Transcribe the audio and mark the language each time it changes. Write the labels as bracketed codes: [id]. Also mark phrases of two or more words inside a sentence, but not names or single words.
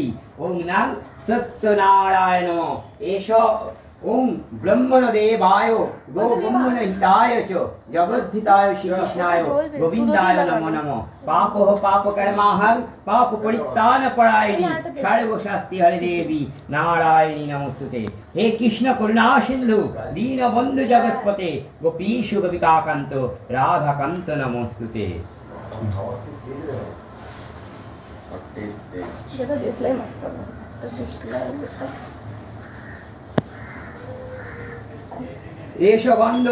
[sa] ओम नाम सत्यनारायण नमः एष ओम ब्रह्मणदेवाय गो ब्रह्मणहिताय च जगद्धिताय श्रीकृष्णाय गोविंदाय नमो नमः पापः पापकर्माहं पाप परित्राण परायणी सर्वशास्ति हरि देवी नारायणी नमोस्तुते हे कृष्ण करुणा सिंधु दीनबंधु जगत्पते गोपीश गोपिकाकांत राधाकांत नमोस्तुते [bn] সেটা দেখলেই মারতে হবে [sa] एष गन्धो